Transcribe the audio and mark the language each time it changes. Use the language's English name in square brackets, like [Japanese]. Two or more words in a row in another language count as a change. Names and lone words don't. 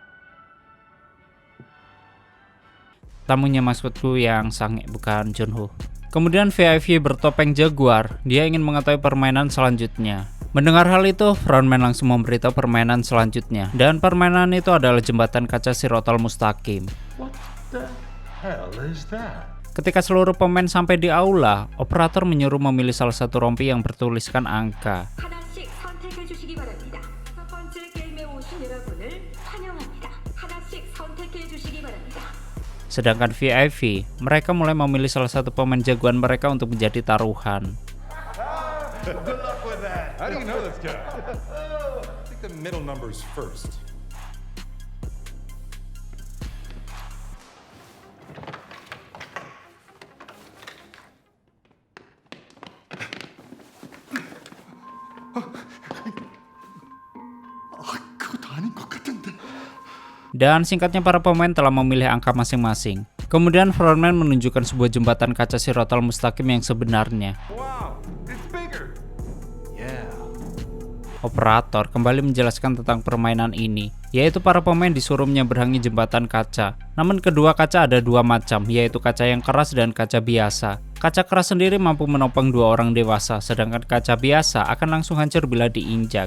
[Indonesian] Tamunya maksudku yang Sangwe, bukan Junho. Kemudian VIP bertopeng jaguar, dia ingin mengetahui permainan selanjutnya. Mendengar hal itu, frontman langsung memberitahu permainan selanjutnya. Dan permainan itu adalah jembatan kaca Sirotol Mustaqim. [English] What the hell is that? [Indonesian] Ketika seluruh pemain sampai di aula, operator menyuruh memilih salah satu rompi yang bertuliskan angka. [Korean] 하나씩 선택해 주시기 바랍니다. 첫 번째 게임에 오신 여러분을 환영합니다. 하나씩 선택해 주시기 바랍니다. [Indonesian] Sedangkan VIP, mereka mulai memilih salah satu pemain jagoan mereka untuk menjadi taruhan. [English] Good luck with that. How do you know this guy? I think the middle number's first. [Korean] 그것도 아닌 것 같은데. [Indonesian] Dan singkatnya para pemain telah memilih angka masing-masing. Kemudian frontman menunjukkan sebuah jembatan kaca Sirotol Mustaqim yang sebenarnya. [English] Wow, it's bigger. Yeah. [Indonesian] Operator kembali menjelaskan tentang permainan ini, yaitu para pemain disuruh menyeberangi jembatan kaca. Namun kedua kaca ada dua macam, yaitu kaca yang keras dan kaca biasa. Kaca keras sendiri mampu menopang dua orang dewasa, sedangkan kaca biasa akan langsung hancur bila diinjak.